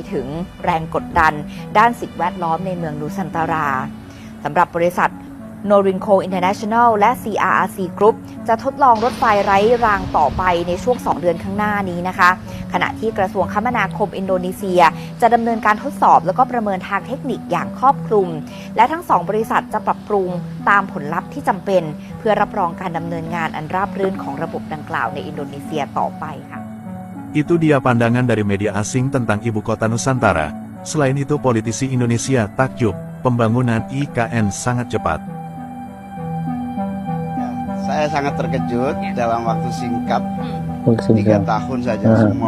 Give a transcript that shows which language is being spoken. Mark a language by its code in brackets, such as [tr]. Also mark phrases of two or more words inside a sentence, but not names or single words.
[th] ถึงแรงกดดันด้านสิ่งแวดล้อมในเมืองนูซันตาราสำหรับบริษัทNorinco International และ CRRC Group จะทดลองรถไฟไร้รางต่อไปในช่วง 2 เดือนข้างหน้านี้นะคะขณะที่กระทรวงคมนาคมอินโดนีเซียจะดำเนินการทดสอบแล้วก็ประเมินทางเทคนิคอย่างครอบคลุมและทั้ง2บริษัทจะปรับปรุงตามผลลัพธ์ที่จำเป็นเพื่อรับรองการดำเนินงานอันราบรื่นของระบบดังกล่าวในอินโดนีเซียต่อไปค่ะ [id] Itu dia pandangan dari media asing tentang ibu kota Nusantara. Selain itu politisi Indonesia takjub, pembangunan IKN sangat cepat. Saya sangat terkejut dalam waktu singkat 3 tahun saja semua